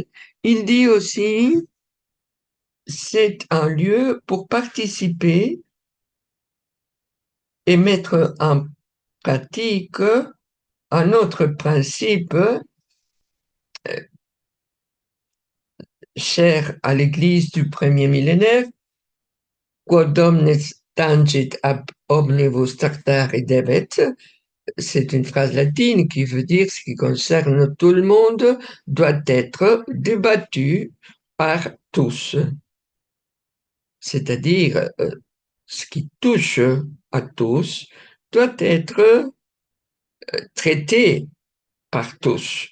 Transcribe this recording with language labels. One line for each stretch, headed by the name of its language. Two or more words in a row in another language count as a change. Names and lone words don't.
French: Il dit aussi, c'est un lieu pour participer et mettre en pratique un autre principe cher à l'Église du premier millénaire,
Latin: quod omnes tangit ab omnibus tractare debet.
French: C'est une phrase latine qui veut dire ce qui concerne tout le monde doit être débattu par tous. C'est-à-dire, ce qui touche à tous doit être traité par tous.